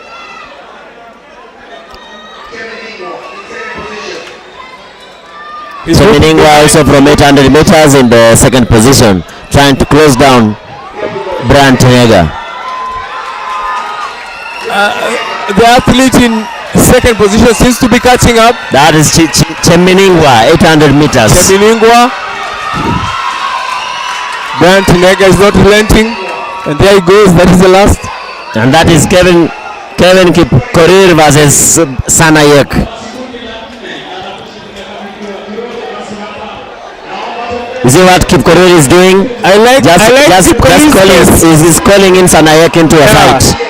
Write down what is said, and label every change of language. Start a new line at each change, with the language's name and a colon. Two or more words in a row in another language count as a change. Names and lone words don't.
English: Meninga also from 800 meters in the second position, trying to close down Brian Tinega. The athlete in second position seems to be catching up. That is Cheminingwa, 800 meters. Cheminingwa. Brian Tinega is not relenting, and there he goes. That is the last. And that is Kevin Kipkorir versus Sanayek. You see what Kipkorir is doing? I like He's calling in Sanayek into a fight.